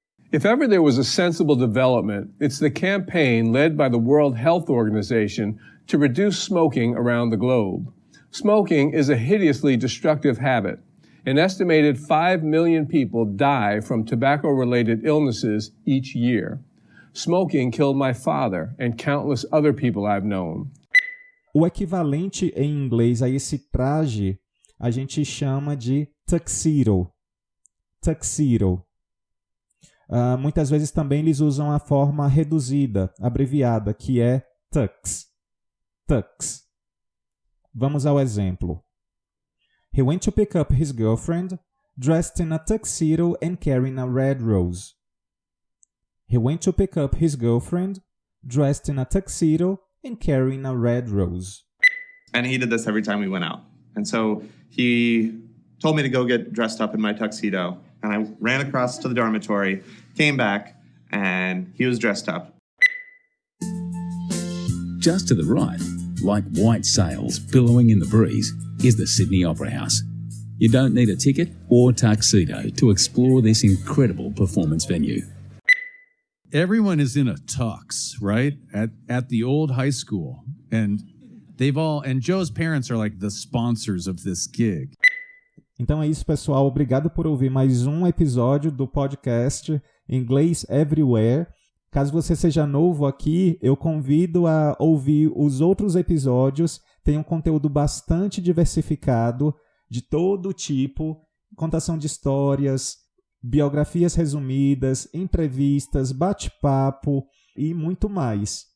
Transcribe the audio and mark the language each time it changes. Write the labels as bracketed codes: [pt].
[en] If ever there was a sensible development, it's the campaign led by the World Health Organization to reduce smoking around the globe. Smoking is a hideously destructive habit. An estimated 5 million people die from tobacco-related illnesses each year. Smoking killed my father and countless other people I've known. [pt] O equivalente em inglês a esse traje a gente chama de tuxedo. Tuxedo. Muitas vezes também eles usam a forma reduzida, abreviada, que é tux. Tux. Vamos ao exemplo. [en] He went to pick up his girlfriend, dressed in a tuxedo and carrying a red rose. He went to pick up his girlfriend, dressed in a tuxedo and carrying a red rose. And he did this every time we went out. And so he told me to go get dressed up in my tuxedo. And I ran across to the dormitory, came back, and he was dressed up. Just to the right, like white sails billowing in the breeze, is the Sydney Opera House. You don't need a ticket or tuxedo to explore this incredible performance venue. Everyone is in a tux, right? At the old high school. And Joe's parents are like the sponsors of this gig. [pt] Então é isso, pessoal. Obrigado por ouvir mais um episódio do podcast Inglês Everywhere. Caso você seja novo aqui, eu convido a ouvir os outros episódios. Tem um conteúdo bastante diversificado, de todo tipo, contação de histórias, biografias resumidas, entrevistas, bate-papo e muito mais.